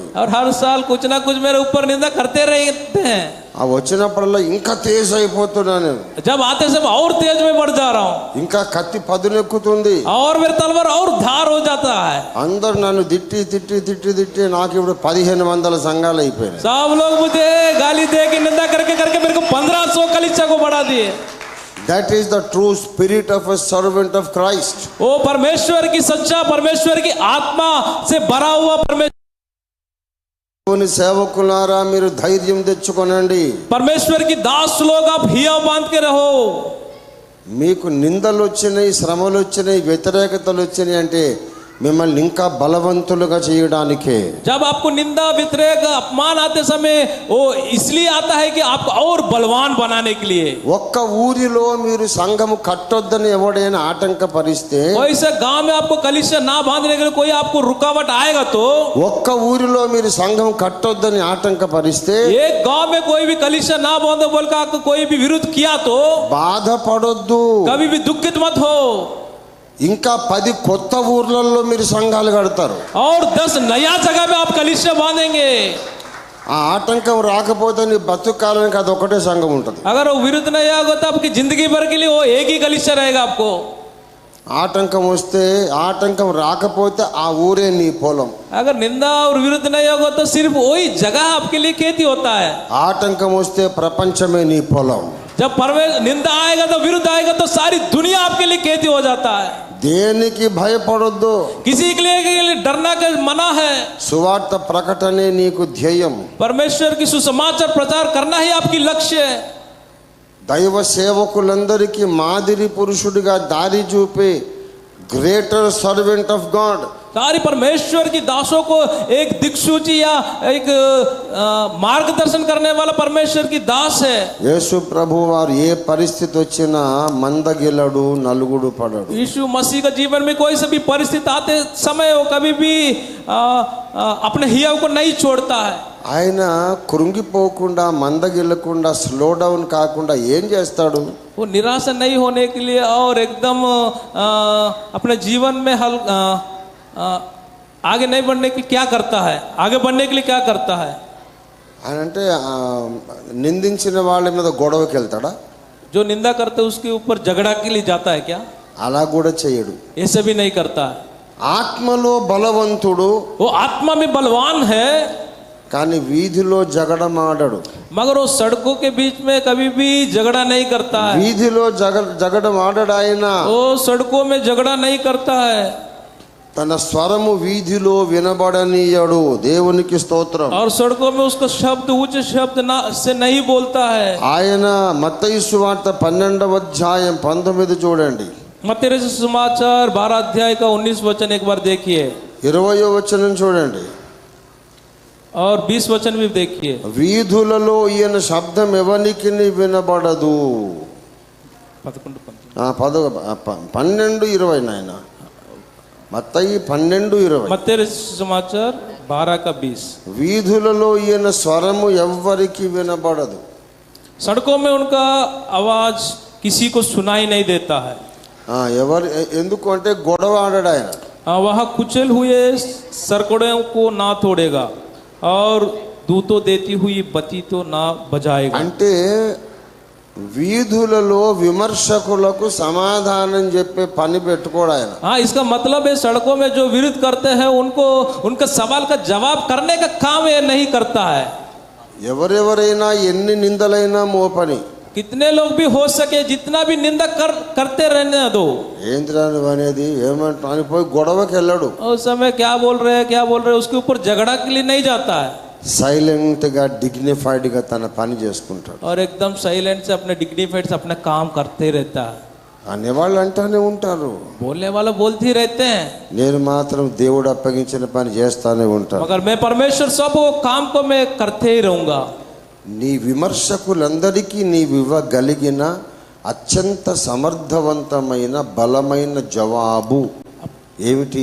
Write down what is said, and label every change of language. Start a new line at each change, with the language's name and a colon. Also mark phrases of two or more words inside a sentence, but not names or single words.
Hindi: और हर साल कुछ ना कुछ मेरे ऊपर निंदा करते रहते हैं.
Telugu: ఆ వచ్చినప్పుడల్లా ఇంకా తేజ్ అయిపోతున్నాను.
Hindi: जब आते समय और तेज में बढ़ जा रहा हूँ,
Telugu: ఇంకా కత్తి పదునెక్కుతుంది.
Hindi: और मेरे तलवार और धार हो जाता है.
Telugu: అందరు నన్ను తిట్టి తిట్టి తిట్టి తిట్టి నాకు ఇప్పుడు 1500 సంఘాలు అయిపోయినాయి.
Hindi: सब लोग मुझे गाली दे के निंदा करके करके मेरे को 1500 कलीसिया को बढ़ा दिए.
English: That is the true spirit of a servant of Christ.
Hindi: वो परमेश्वर की सच्चा, परमेश्वर की आत्मा से भरा हुआ परमेश्वर.
Telugu: సేవకులారా మీరు ధైర్యం తెచ్చుకోనండి.
Hindi: परमेश्वर की दास लोग आप हियाव बांध के रहो.
Telugu: మీకు నిందలు వచ్చినాయి, శ్రమలు వచ్చినాయి, వ్యతిరేకతలు వచ్చినాయి అంటే మిమ్మల్ని ఇంకా బలవంతులుగా చేయడానికే.
Hindi: जब आपको निंदा, व्यतिरेक, अपमान आते समय वो इसलिए आता है कि आपको और बलवान बनाने के लिए.
Telugu: ఒక్క ఊరిలో మీరు సంఘము కట్టొద్దని ఎవడైనా ఆటంకపరిస్తే,
Hindi: वैसे गांव में आपको कलीसिया ना बांधने के लिए कोई आपको रुकावट आएगा तो,
Telugu: ఒక్క ఊరిలో మీరు సంఘం కట్టొద్దని ఆటంకపరిస్తే,
Hindi: एक गांव में कोई भी कलीसिया ना बांधो बोलकर आपको कोई भी विरोध किया तो
Telugu: బాధపడొద్దు.
Hindi: कभी भी दुखित मत हो.
Telugu: ఇంకా 10 కొత్త ఊర్లలో మీరు సంఘాలు కడతారు.
Hindi: और 10 नया जगह में आप कलीसिया बांधेंगे.
Telugu: ఆ ఆటంకం రాకపోతే నీ బతుకాలానికి అది ఒకటే సంఘం ఉంటుంది.
Hindi: अगर वो विरुद्ध नहीं आएगा तो आपकी जिंदगी भर के लिए वो एक ही कलीसिया रहेगा आपको.
Telugu: ఆటంకం వస్తే, ఆటంకం రాకపోతే ఆ ఊరే నీ పొలం.
Hindi: अगर निंदा और विरुद्ध नहीं होगा तो सिर्फ वही जगह आपके लिए खेती होता है.
Telugu: ఆటంకం వస్తే ప్రపంచమే నీ పొలం.
Hindi: जब निंदा आएगा तो विरुद्ध आएगा तो सारी दुनिया आपके लिए खेती हो जाता है.
Telugu: దేనికి భయపడొద్దు.
Hindi: किसी के लिए डरना का मना है.
Telugu: సువార్త ప్రకటనే నీకు ధ్యేయం.
Hindi: परमेश्वर की सुसमाचार प्रचार करना ही आपकी लक्ष्य है.
Telugu: దైవ సేవకులందరికీ మాదిరి పురుషుడిగా దారి చూపే
English: Greater Servant of God.
Hindi: सारी परमेश्वर की दासों को एक दिक्सूची या एक मार्गदर्शन करने वाला परमेश्वर की दास है.
Telugu: యేసు ప్రభు వారు ఏ పరిస్థితి వచ్చినా మందగిలడు, నలుగుడు పడడు.
Hindi: यीशु मसीह का जीवन में कोई सा भी परिस्थिति आते समय वो कभी भी अपने हियाव को नहीं छोड़ता है.
Telugu: ఆయన కృంగిపోకుండా, మందగిల్లకుండా,
English: slow down
Telugu: కాకుండా ఏం చేస్తాడు?
Hindi: वो निराशा नहीं होने के लिए और एकदम अपने जीवन में आगे नहीं बढ़ने के लिए क्या करता है, आगे बढ़ने के लिए क्या करता है?
Telugu: ఆయన అంటే నిందించిన వాళ్ళ మీద గొడవకి వెళ్తాడా?
Hindi: जो निंदा करते हैं उसके ऊपर झगड़ा के लिए जाता है क्या?
Telugu: అలా కూడా చేయడు.
Hindi: ऐसे भी नहीं करता है.
Telugu: ఆత్మలో బలవంతుడు,
Hindi: वो आत्मा में बलवान है,
Telugu: కానీ వీధిలో జగడమాడడు.
Hindi: मगर वो सड़कों के बीच में कभी भी झगड़ा नहीं करता है.
Telugu: వీధిలో జగడమాడడు ఆయన.
Hindi: वो सड़कों में झगड़ा नहीं करता है.
Telugu: తన స్వరము వీధిలో వినబడనీయడు. దేవునికి స్తోత్రం.
Hindi: और सड़कों में उसका शब्द उच्च शब्द से नहीं बोलता है.
Telugu: ఆయన మత్తయి సువార్త 12వ అధ్యాయం 19 చూడండి.
Hindi: मत्ती सुसमाचार 12 अध्याय का 19 वचन एक बार देखिए
Telugu: 20వ వచనం చూడండి.
Hindi: और 20 वचन भी देखिए.
Telugu: వీధులలో ఈయన శబ్దం ఎవరికి వినబడదు. 12:20 నాయన. మత్తయి 12:20.
Hindi: मत्ती सुसमाचार 12 का 20.
Telugu: వీధులలో ఈయన స్వరము ఎవ్వరికి వినబడదు.
Hindi: सड़कों में उनका आवाज किसी को सुनाई नहीं देता है.
Telugu: ఎందుకు అంటే గొడవ ఆడాడు ఆయన.
Hindi: वह कुचल हुए सरकड़ों को ना तोड़ेगा और दूतों देती हुई बत्ती तो ना बजाएगा.
Telugu: అంటే వీధులలో విమర్శకులకు సమాధానం చెప్పే పని పెట్టుకోడు ఆయన.
Hindi: हाँ, इसका मतलब है सड़कों में जो विरोध करते हैं उनको उनका सवाल का जवाब करने का काम ये नहीं करता है.
Telugu: ఎవరెవరైనా ఎన్ని నిందలైనా మోపని.
Hindi: कितने लोग भी हो सके जितना भी निंदा करते रहने दो.
Telugu: ఏంద్రా నువ్వు అనేది ఏమంటా అని పోయి గొడవకి వెళ్ళడు.
Hindi: उस समय क्या बोल रहे हैं उसके ऊपर झगड़ा के लिए नहीं जाता है.
Telugu: సైలెంట్ గా డిగ్నిఫైడ్ గా తన పని చేసుకుంటాడు.
Hindi: और एकदम साइलेंट से अपने डिग्निफाइड से अपना काम करते रहता है.
Telugu: అనేవాళ్ళు అంటానే ఉంటారు,
Hindi: बोलने वाला बोलते ही रहते हैं,
Telugu: నేను మాత్రం దేవుడు అప్పగించిన పని చేస్తానే ఉంటాను.
Hindi: मगर मैं परमेश्वर सब वो काम को मैं करते ही रहूंगा.
Telugu: నీ విమర్శకులందరికీ నీవివ్వగలిగిన అత్యంత సమర్థవంతమైన బలమైన జవాబు ఏమిటి?